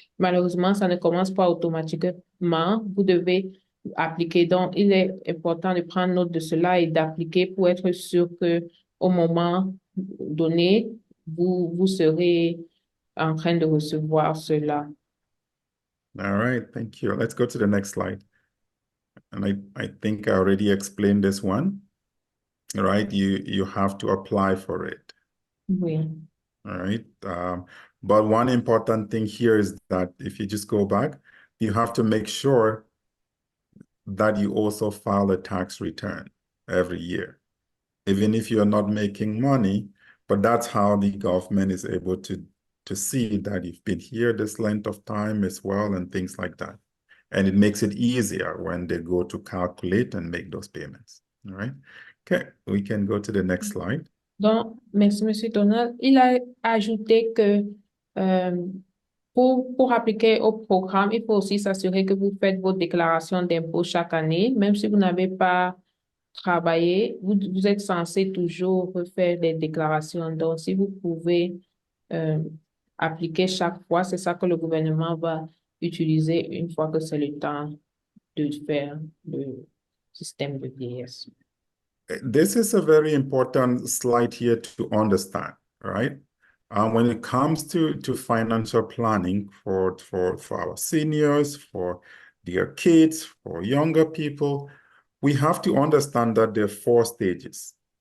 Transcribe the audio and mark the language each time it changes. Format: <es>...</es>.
<fr>Malheureusement, ça ne commence pas automatiquement. Vous devez appliquer. Donc, il est important de prendre note de cela et d'appliquer pour être sûr que au moment donné, vous serez en train de recevoir cela.</fr> <en>All right, thank you. Let's go to the next slide. And I think I already explained this one, right? You have to apply for it.</en> <fr>Oui.</fr> <en>All right. But one important thing here is that if you just go back, you have to make sure that you also file a tax return every year, even if you're not making money. But that's how the government is able to see that you've been here this length of time as well and things like that. And it makes it easier when they go to calculate and make those payments. All right. Okay, we can go to the next slide.</en> <fr>Donc, merci, Monsieur Donald. Il a ajouté que euh, pour appliquer au programme, il faut aussi s'assurer que vous faites vos déclarations d'impôt chaque année. Même si vous n'avez pas travaillé, vous êtes censé toujours refaire des déclarations. Donc, si vous pouvez euh, appliquer chaque fois, c'est ça que le gouvernement va utiliser une fois que c'est le temps de faire le système de vieillesse.</fr> <en>This is a very important slide here to understand, right? When it comes to financial planning for our seniors, for their kids, for younger people, we have to understand that there are 4 stages.</en>